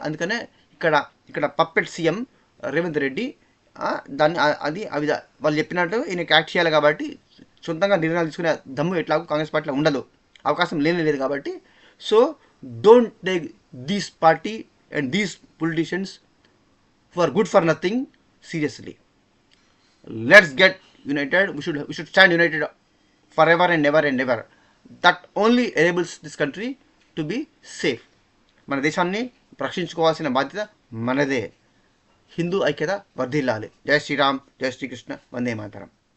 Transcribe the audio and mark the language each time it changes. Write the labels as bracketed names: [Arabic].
[Telugu] అందుకనే ఇక్కడ puppet CM Revanth Reddy దాన్ని అది అవి వాళ్ళు చెప్పినట్టు ఈయనకి యాక్ట్ చేయాలి కాబట్టి సొంతంగా నిర్ణయాలు తీసుకునే దమ్ము ఎట్లాగో కాంగ్రెస్ పార్టీలో ఉండదు, అవకాశం లేదు కాబట్టి. [English] So don't take these party and these politicians who are good for nothing seriously. Let's get united. We should stand united forever and ever. That only enables this country to be safe. [Telugu] మన దేశాన్ని రక్షించుకోవాల్సిన బాధ్యత మనదే. హిందూ ఐక్యత వర్ధిల్లాలి. జై శ్రీరామ్, జై శ్రీకృష్ణ, వందే మాతరం.